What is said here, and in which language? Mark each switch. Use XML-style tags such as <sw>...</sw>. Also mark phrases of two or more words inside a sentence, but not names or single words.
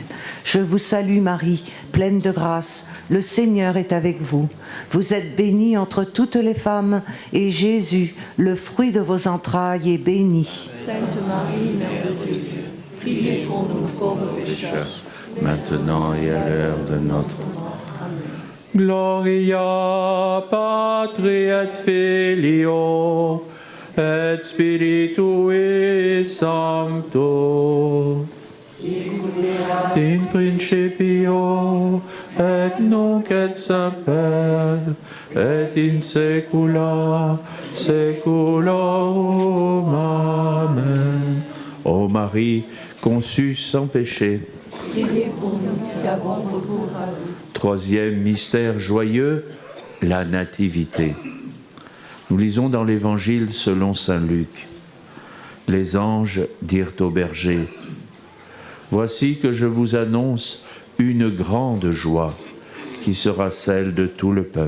<fr>Je vous salue Marie, pleine de grâce, le Seigneur est avec vous. Vous êtes bénie entre toutes les femmes, et Jésus, le fruit de vos entrailles, est béni. Sainte Marie, Mère de Dieu, priez pour nous pauvres pécheurs, maintenant et à l'heure de notre mort.</fr> <la>Gloria Patri et Filio et Spiritui Sancto. In principio et nunc et semper et in saecula saeculorum. Amen.</la> <fr>Ô Marie, conçue sans péché. priez pour nous qui avons recours à vous. Troisième mystère joyeux, la Nativité. Nous lisons dans l'Évangile selon saint Luc. Les anges dirent aux bergers, « Voici que je vous annonce une grande joie qui sera celle de tout le peuple.</fr>